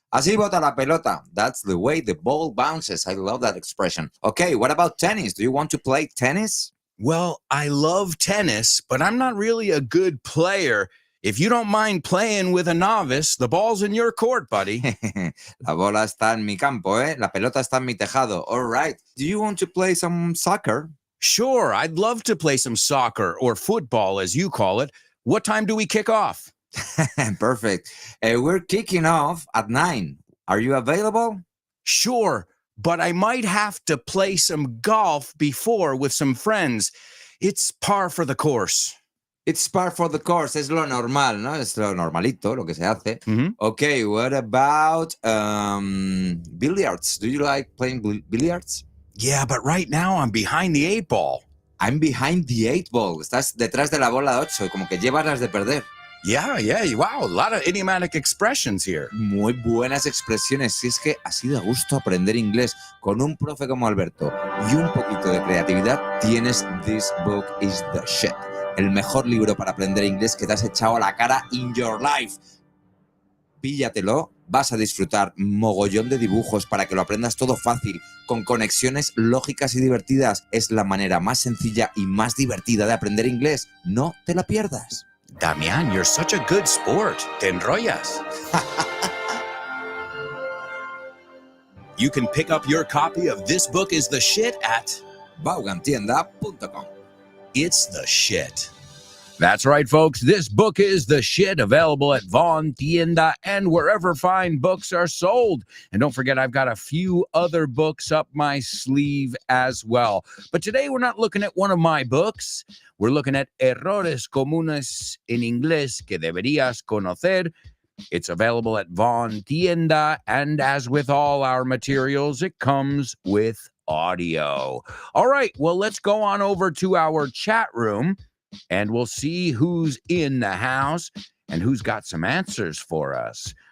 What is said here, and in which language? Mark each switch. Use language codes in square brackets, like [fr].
[es] Así bota la pelota. [en] That's the way the ball bounces. I love that expression. Okay, what about tennis? Do you want to play tennis? Well, I love tennis, but I'm not really a good player. If you don't mind playing with a novice, the ball's in your court, buddy. [es] La bola está en mi campo, ¿eh? La pelota está en mi tejado. [en] All right. Do you want to play some soccer? Sure, I'd love to play some soccer or football, as you call it. What time do we kick off? Perfect. We're kicking off at 9. Are you available? Sure, but I might have to play some golf before with some friends. It's par for the course. It's par for the course. [es] Es lo normal, ¿no? Es lo normalito, lo que se hace. [en] Okay, what about billiards? Do you like playing billiards? Yeah, but right now I'm behind the 8 ball. I'm behind the 8 ball. [es] Estás detrás de la bola 8, como que llevas las de perder. [en] Yeah, wow, a lot of idiomatic expressions here. [es] Muy buenas expresiones. Si es que así da gusto aprender inglés con un profe como Alberto y un poquito de creatividad, tienes This Book is the Shit. El mejor libro para aprender inglés que te has echado a la cara [en] in your life. [es] Píllatelo, vas a disfrutar mogollón de dibujos para que lo aprendas todo fácil, con conexiones lógicas y divertidas. Es la manera más sencilla y más divertida de aprender inglés. No te la pierdas. [en] Damián, you're such a good sport. [es] Te enrollas. [en] You can pick up your copy of This Book is the Shit at vaughantienda.com. It's the Shit. That's right, folks. This book is the shit, available at Vaughan Tienda and wherever fine books are sold. And don't forget, I've got a few other books up my sleeve as well. But today we're not looking at one of my books. We're looking at Errores Comunes en Inglés que deberías conocer. It's available at Vaughan Tienda, and as with all our materials, it comes with audio. All right, well, let's go on over to our chat room, and we'll see who's in the house and who's got some answers for us.